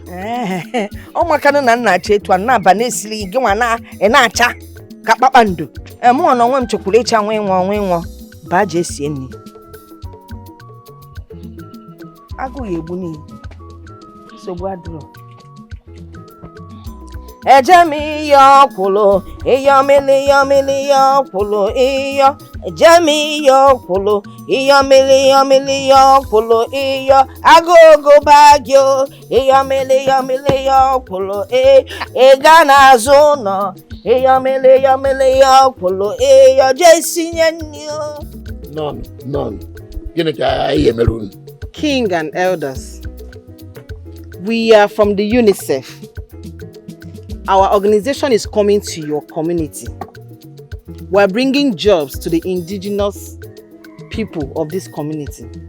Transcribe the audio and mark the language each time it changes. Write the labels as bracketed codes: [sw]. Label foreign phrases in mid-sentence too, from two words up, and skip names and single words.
[ig] Eh, ọ makanụ na nna acha etu a, nna aba na-esili gị, gị nwa na, ị na-acha ka kpakpando. Eh, mụ nwa na onwe m chekwuru ịcha nwa ịnwụ, nwa ịnwụ. Baa jee sie nri. Agụụ ya egbu n'iyi. Nsogbu adịrọ. Eje m iyo ọkwụlụ, iyo mili, iyo mili, iyo ọkwụlụ, iyo. Eje m iyo ọkwụlụ, iyo mili, iyo mili, iyo ọkwụlụ, iyo. Agụụ gụba gị o, iyo mili, iyo mili, iyo ọkwụlụ, iyo. Ị ga n'azụ ụlọ, iyo mili, iyo mili, iyo ọkwụlụ, iyo. Jee sinye nri o. Nọọnụ, nọọnụ. Gịnị ka anyị emere unu? [en] King and elders, we are from the unicef. Our organization is coming to your community. We're bringing jobs to the indigenous people of this community.